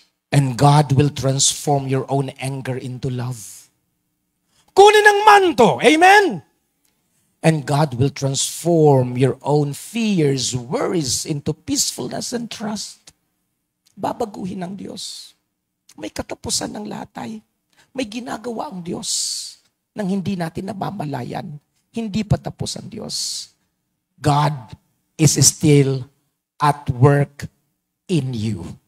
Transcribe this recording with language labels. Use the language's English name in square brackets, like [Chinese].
[English] And God will transform your own anger into love. [Filipino] Kunin ang manto. [English] Amen. And God will transform your own fears, worries into peacefulness and trust. [Filipino] Babaguhin ng Diyos. May katapusan ng latay. May ginagawa ang Diyos nang hindi natin namamalayan. Hindi pa tapos ang Diyos. [English] God is still at work in you.